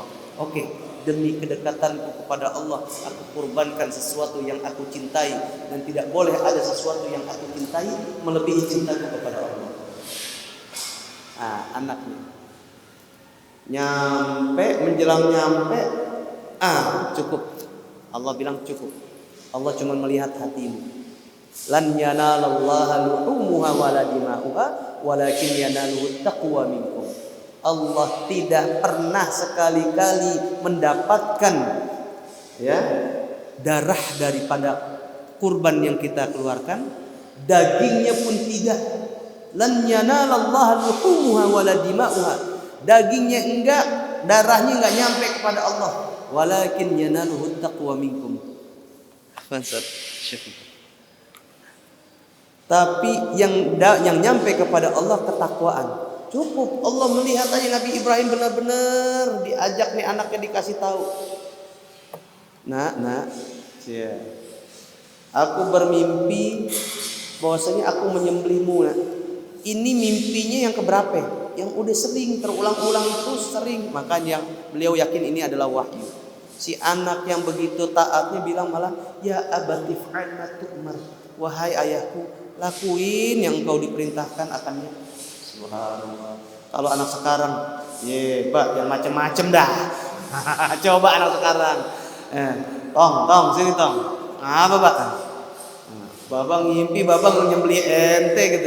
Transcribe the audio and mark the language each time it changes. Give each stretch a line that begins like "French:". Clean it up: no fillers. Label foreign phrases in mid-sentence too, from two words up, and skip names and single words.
Indonesian: Oke, demi kedekatanku kepada Allah, aku kurbankan sesuatu yang aku cintai, dan tidak boleh ada sesuatu yang aku cintai melebihi cintaku kepada Allah. Anaknya menjelang nyampe, cukup. Allah bilang cukup. Allah cuma melihat hatimu.
Arabic: لن ينال الله لحومها ولا دماؤها ولكن يناله التقوى منكم.
Indonesian: Allah tidak pernah sekali-kali mendapatkan darah daripada kurban yang kita keluarkan, dagingnya pun tidak.
Arabic: لن ينال الله لحومها ولا دماؤها.
Indonesian: Dagingnya enggak, darahnya enggak nyampe kepada Allah.
Arabic: ولكن يناله التقوى منكم.
Indonesian: Tapi yang nyampe kepada Allah ketakwaan. Cukup. Allah melihat aja Nabi Ibrahim benar-benar diajak nih anaknya, dikasih tahu. Nak, aku bermimpi bahwasanya aku menyembelihmu. Nak. Ini mimpinya yang keberapa? Yang udah sering terulang-ulang terus sering. Makanya beliau yakin ini adalah wahyu. Si anak yang begitu taatnya bilang malah,
Arabic: يا أبت افعل ما تؤمر.
Indonesian: Wahai ayahku, lakuin yang kau diperintahkan akannya. Subhanallah. Kalau anak sekarang, Pak, yang macam-macam dah. Coba anak sekarang. Tong, sini tong. Apa, Pak? Babang ngimpi, babang nyembeli ente gitu.